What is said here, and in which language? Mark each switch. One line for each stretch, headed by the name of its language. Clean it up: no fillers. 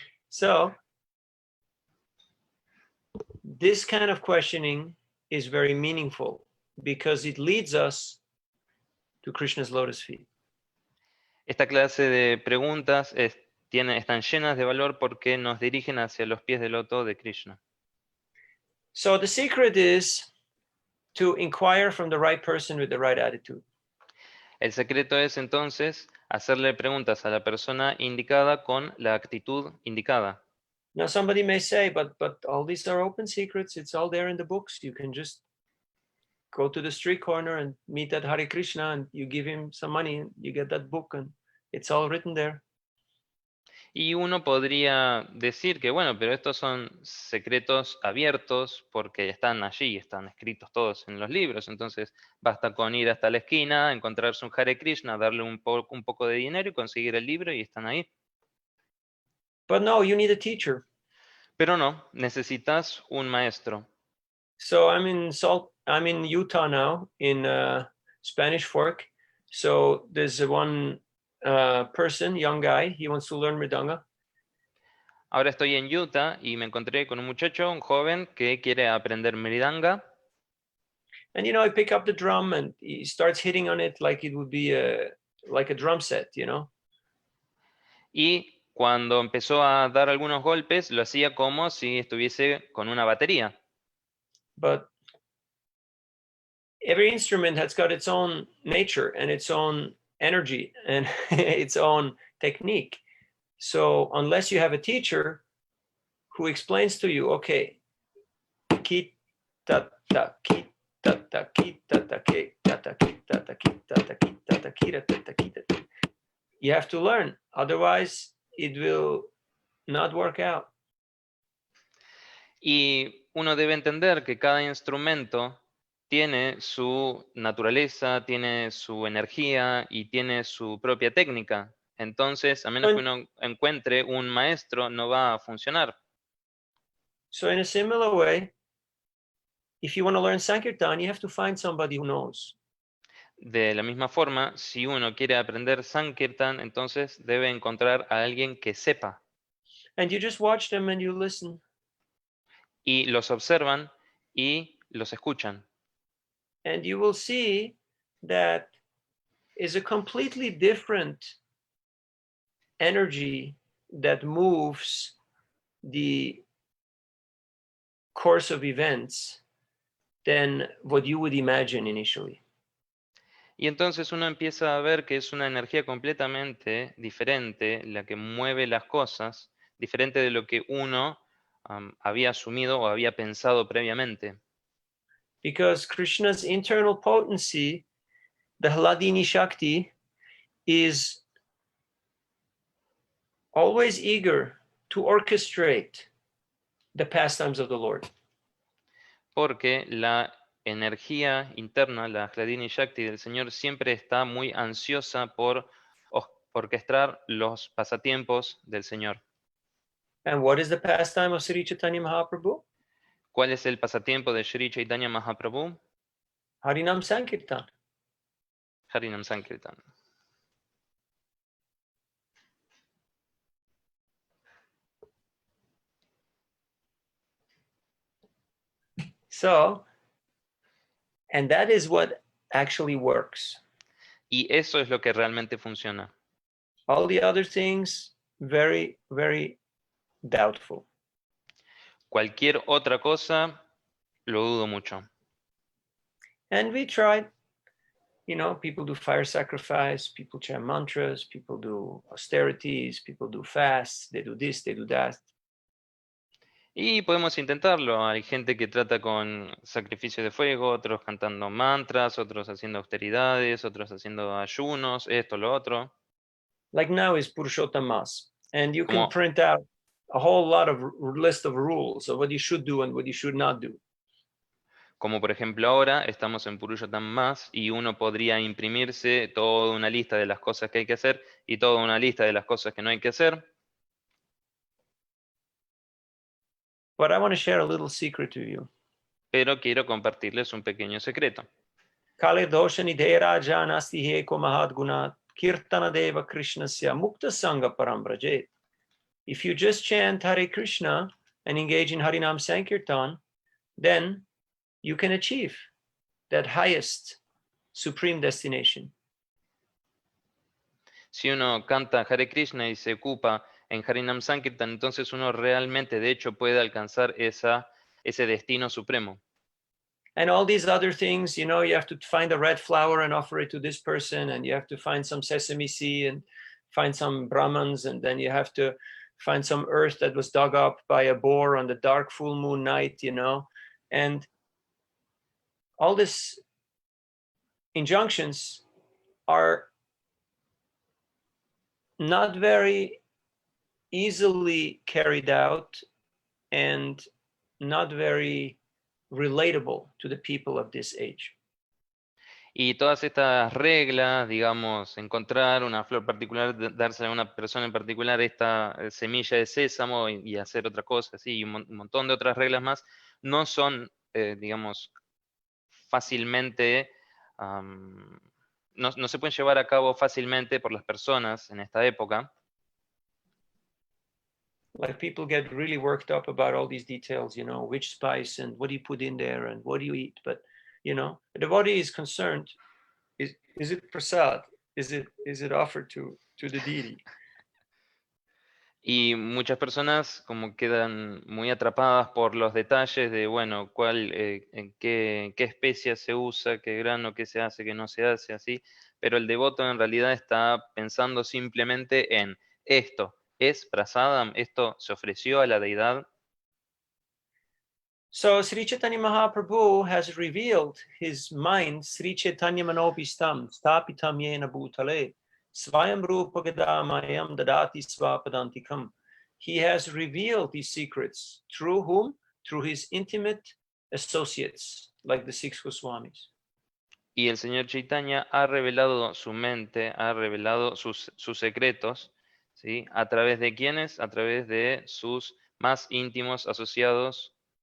English: So this kind of questioning is very meaningful because it leads us to Krishna's lotus feet.
Spanish: Esta clase de preguntas están llenas de valor porque nos dirigen hacia los pies del loto de Krishna.
English: So the secret is to inquire from the right person with the right attitude.
Spanish: El secreto es entonces hacerle preguntas a la persona indicada con la actitud indicada.
English: Now somebody may say, but all these are open secrets. It's all there in the books. You can just go to the street corner and meet that Hare Krishna and you give him some money and you get that book and it's all written there.
Spanish: Y uno podría decir que, bueno, pero estos son secretos abiertos porque están allí, están escritos todos en los libros. Entonces, basta con ir hasta la esquina, encontrarse un Hare Krishna, darle un poco de dinero y conseguir el libro y están ahí.
English: But no, you need a teacher.
Spanish: Pero no, necesitas un maestro.
English: So I'm in Utah now, in Spanish Fork. So there's one person, young guy, he wants to learn Mridanga.
Spanish: Ahora estoy en Utah y me encontré con un muchacho, un joven, que quiere aprender Mridanga.
English: And I pick up the drum and he starts hitting on it like it would be like a drum set,
Spanish: Y cuando empezó a dar algunos golpes, lo hacía como si estuviese con una batería.
English: But every instrument has got its own nature and its own energy and its own technique. So unless you have a teacher who explains to you, okay, ki ta ta ki ta ta ki ta ta ki ta ta ki ta ta ki ta ta ki ta ta ki ta ta ki ta, you have to learn. Otherwise, it will not work out.
Spanish: Y uno debe entender que cada instrumento tiene su naturaleza, tiene su energía y tiene su propia técnica. Entonces, a menos que uno encuentre un maestro, no va a funcionar.
English: So in a similar way, if you want to learn Sankirtan, you have to find somebody who knows.
Spanish: De la misma forma, si uno quiere aprender Sankirtan, entonces debe encontrar a alguien que sepa.
English: And you just watch them and you listen.
Spanish: Y los observan y los escuchan.
English: And you will see that is a completely different energy that moves the course of events than what you would imagine initially.
Spanish: Y entonces uno empieza a ver que es una energía completamente diferente la que mueve las cosas, diferente de lo que uno había asumido o había pensado previamente.
English: Because Krishna's internal potency, the Hladini Shakti, is always eager to orchestrate the pastimes of the Lord.
Spanish: Porque la energía interna, la Hladini Shakti del Señor, siempre está muy ansiosa por orquestar los pasatiempos del Señor.
English: And what is the pastime of Sri Chaitanya Mahaprabhu?
Spanish: ¿Cuál es el pasatiempo de Sri Chaitanya Mahaprabhu?
English: Harinam Sankirtan.
Spanish: Harinam Sankirtan.
English: So, and that is what actually works.
Spanish: Y eso es lo que realmente funciona.
English: All the other things, very, very doubtful.
Spanish: Cualquier otra cosa, lo dudo mucho.
English: And we tried, you know, people do fire sacrifice, people chant mantras, people do austerities, people do fasts, they do this, they do that.
Spanish: Y podemos intentarlo. Hay gente que trata con sacrificio de fuego, otros cantando mantras, otros haciendo austeridades, otros haciendo ayunos, esto, lo otro.
English: Like now is Purushottam Mas, and you can
Spanish: Como,
English: print out a whole lot of list of rules of what you should do and what you should not do.
Spanish: como por ejemplo ahora estamos en Purushottam Más y uno podría imprimirse toda una lista de las cosas que hay que hacer y toda una lista de las cosas que no hay que hacer.
English: But I want to share a little secret to you.
Spanish: Pero quiero compartirles un pequeño secreto.
Sanskrit: Kale doshani dera janasti heko mahad gunat kirtana deva krishnasya mukta sangha parambrajet.
English: If you just chant Hare Krishna and engage in Harinam Sankirtan, then you can achieve that highest supreme destination.
Spanish: Si uno canta Hare Krishna y se ocupa en Harinam Sankirtan, entonces uno realmente de hecho puede alcanzar ese destino supremo.
English: And all these other things, you know, you have to find a red flower and offer it to this person, and you have to find some sesame seed and find some Brahmans, and then you have to find some earth that was dug up by a boar on the dark full moon night, you know, and all these injunctions are not very easily carried out and not very relatable to the people of this age.
Spanish: Y todas estas reglas, digamos, encontrar una flor particular, dársela a una persona en particular, esta semilla de sésamo y hacer otra cosa, así, y un montón de otras reglas más, no son, digamos, fácilmente, no se pueden llevar a cabo fácilmente por las personas en esta época.
English: Like people get really worked up about all these details, you know, which spice and what do you put in there and what do you eat, but you know, the body is concerned, is it prasad? Is it offered to the deity?
Spanish: Y muchas personas como quedan muy atrapadas por los detalles de, bueno, qué especia se usa, qué grano, qué se hace, qué no se hace, así. Pero el devoto en realidad está pensando simplemente en esto. ¿Es prasadam? ¿Esto se ofreció a la deidad?
English: So
Sanskrit: Sri Chaitanya Mahaprabhu has revealed his mind, Sri Chaitanya Manopistam, Stapitam Yena Bhutale, Svayam Rupa Gadamayam Dadati Svapadantikam.
English: He has revealed these secrets through whom? Through his intimate associates, like the six Goswamis.
Spanish: Y el Señor Chaitanya ha revelado su mente, ha revelado sus secretos, ¿sí? ¿A través de quiénes? A través de sus más íntimos asociados.